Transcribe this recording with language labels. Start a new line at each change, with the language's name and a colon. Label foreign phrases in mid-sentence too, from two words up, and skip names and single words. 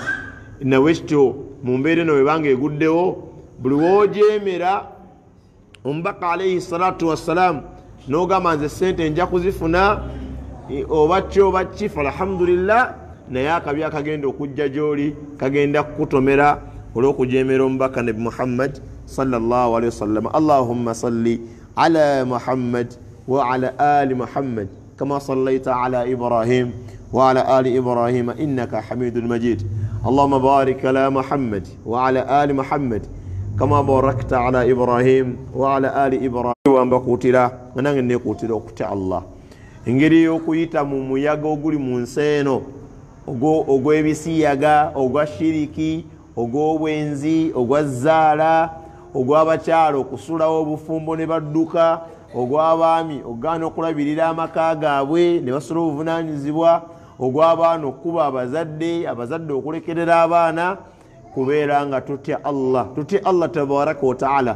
Ganda: Nabwe kityo mu mbeera eno webanga eguddewo, buli woojeemera omubaka
Arabic: عليه الصلاة والسلام
Ganda: n'ogamba nze sente nja kuzifuna oba ki, falhamdulillah, naye akabi akagenda okujja gy'oli kagenda kukutomera olw'okujeemera omubaka Nabi Muhammad
Arabic: صلى الله عليه وسلم. اللهم صل على محمد وعلى آل محمد كما صليت على إبراهيم وعلى آل إبراهيم إنك حميد مجيد. اللهم بارك على محمد وعلى آل محمد كما باركت على إبراهيم وعلى آل إبراهيم.
Ganda: Wambakutira nange nekutira okutya Allah, engeri y'okuyita mu muyaga oguli mu nsi eno ogw'ebisiyaga, ogwa shiriki, ogw'obwenzi, ogwa zzaala, ogw'abakyala okusulawo obufumbo ne badduka, ogw'abaami okugaana okulabirira amaka gaabwe ne basula obuvunaanyizibwa, ogw'abaana okukuba abazadde okulekerera abaana, kubeera nga tutya
Arabic: الله تبارك وتعالى.